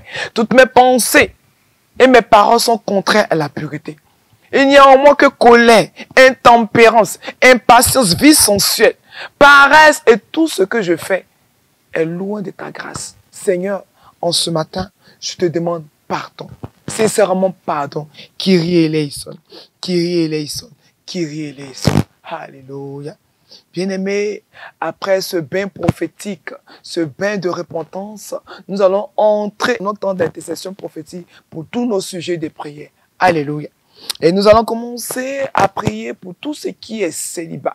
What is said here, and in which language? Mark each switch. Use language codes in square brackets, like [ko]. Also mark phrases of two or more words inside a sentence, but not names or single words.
[fr] Toutes mes pensées et mes paroles sont contraires à la pureté. Il n'y a en moi que colère, intempérance, impatience, vie sensuelle, paresse et tout ce que je fais est loin de ta grâce. Seigneur, en ce matin, je te demande pardon. Sincèrement pardon. [el] Kyrie eleison. Kyrie eleison. Kyrie eleison. [fr] Alléluia. Bien-aimés, après ce bain prophétique, ce bain de repentance, nous allons entrer dans notre temps d'intercession prophétique pour tous nos sujets de prière. Alléluia. Et nous allons commencer à prier pour tout ce qui est célibat.